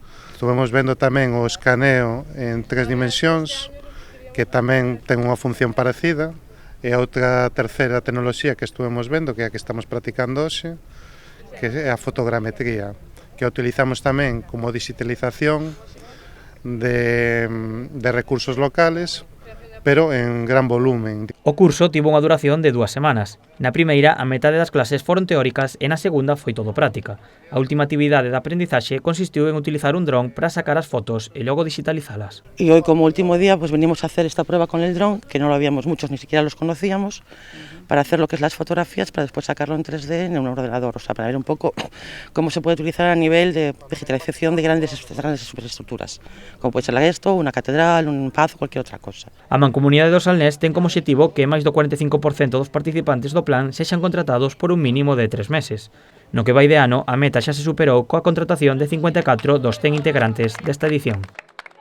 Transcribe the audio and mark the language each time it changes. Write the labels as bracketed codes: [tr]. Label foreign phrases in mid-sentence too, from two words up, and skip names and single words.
[gl] Estuvemos vendo tamén o escaneo en 3 dimensións, que tamén ten unha función parecida, e a outra terceira tecnoloxía que estuvemos vendo, que é a que estamos practicando hoxe, que é a fotogrametría, que a utilizamos tamén como digitalización de recursos locales, pero en gran volumen. O curso tivo unha duración de 2 semanas. Na primeira, a metade das clases foron teóricas e na segunda foi todo práctica. A última actividade de aprendizaxe consistiu en utilizar un dron para sacar as fotos e logo digitalizalas. [es] Y hoy, como último día, pues venimos a hacer esta prueba con el dron, que no lo habíamos muchos, ni siquiera los conocíamos, para hacer lo que es las fotografías, para después sacarlo en 3D en un ordenador, o sea, para ver un poco cómo se puede utilizar a nivel de digitalización de grandes superestructuras, como puede ser esto, una catedral, un pazo, cualquier otra cosa. [gl] A Mancomunidade do Salnés ten como obxectivo que máis do 45% dos participantes do plan sexan contratados por un mínimo de 3 meses. No que vai de ano, a meta xa se superou coa contratación de 54 dos 100 integrantes desta edición.